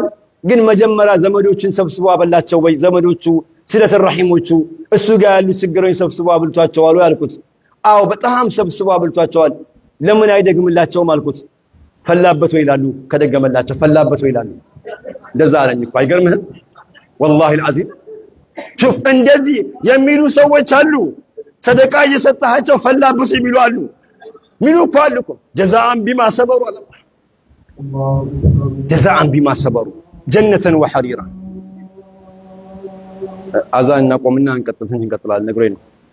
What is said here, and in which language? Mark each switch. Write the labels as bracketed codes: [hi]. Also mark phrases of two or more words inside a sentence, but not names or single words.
[am] ግን መጀመሪያ ዘመዶችን ሰብስቦ አበላቸው ወይ ዘመዶቹ ስለተረሂሞቹ እሱ ጋር ያሉ ችግሮች ሰብስቦ አብልቷቸው አሉ ያልኩት አው በጣም ሰብስቦ አብልቷቸዋል ለምን አይደግምላቸውም አልኩት ፈላበት ወይ ይላሉ ከደገመላቸው ፈላበት ወይ ይላሉ እንደዛ አለኝ እኮ አይገርምህም [ar] والله العظيم شوف [am] እንደዚህ የሚሉ ሰዎች አሉ ሰደቃ እየሰጣቸው ፈላበት የሚሉ አሉ ሚሉ እኮ አሉ እኮ [ar] جزاء بما صبروا [am] አለ [ar] جزاء بما صبروا جنة وحريرا [am] አዛን እናቆምና እንቀጥላለን ነግሮኝ ነው